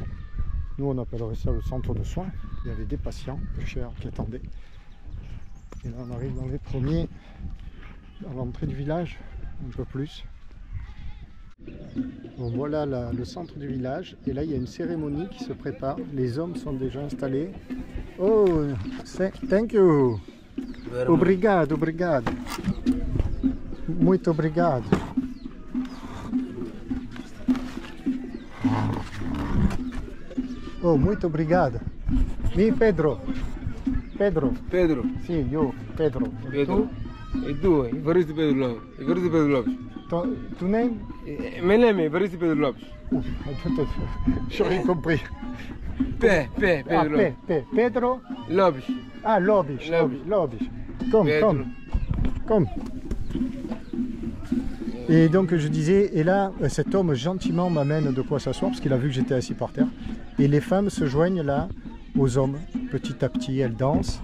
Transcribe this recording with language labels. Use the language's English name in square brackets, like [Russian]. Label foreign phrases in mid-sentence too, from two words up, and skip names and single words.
[French] Nous, on appellerait ça le centre de soins. Il y avait des patients peu chers qui attendaient. Et là, on arrive dans les premiers. À l'entrée du village, un peu plus. Bon, voilà le centre du village. Et là, il y a une cérémonie qui se prépare. Les hommes sont déjà installés. [English] Oh, thank you. [Portuguese] Obrigado, obrigado. Muito obrigado. Oh, muito obrigado. Mi Pedro. Pedro. Pedro. [Italian] Sì, io, Pedro. Pedro. E tu? Evaristo Pedro Lopes. Evaristo Pedro Lopes. [English] Tu name? My name is Evaristo Pedro Lopes. [French] J'ai rien compris. Pedro Lopes. Pedro? Lopes. [English] Ah, Lobis. Come. [French] Et donc je disais, et là cet homme gentiment m'amène de quoi s'asseoir parce qu'il a vu que j'étais assis par terre. Et les femmes se joignent là aux hommes. Petit à petit elles dansent.